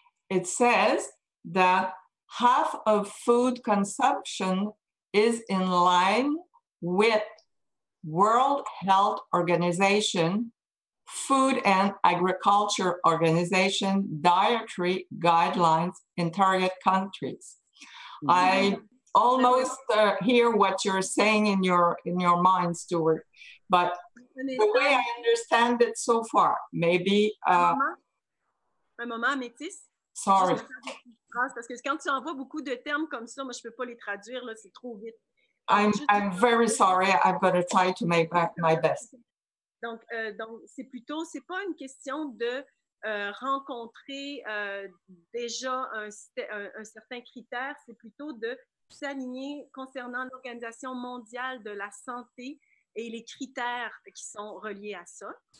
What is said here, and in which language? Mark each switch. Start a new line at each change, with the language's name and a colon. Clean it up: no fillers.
English: It says that half of food consumption is in line with World Health Organization, Food and Agriculture Organization dietary guidelines in target countries. Mm-hmm. I almost hear what you're saying in your mind, Stuart, but the way I understand it so far, maybe...
French: un moment, Améthyste.
English: Sorry.
French: Parce que quand tu envoies beaucoup de termes comme ça, moi, je ne peux pas les traduire, là, c'est trop vite.
English: I'm very sorry. I'm going to try to make my best.
French: Donc c'est plutôt, c'est pas une question de rencontrer déjà un certain critère, c'est plutôt de s'aligner concernant l'Organisation mondiale de la santé et les critères qui sont reliés à ça.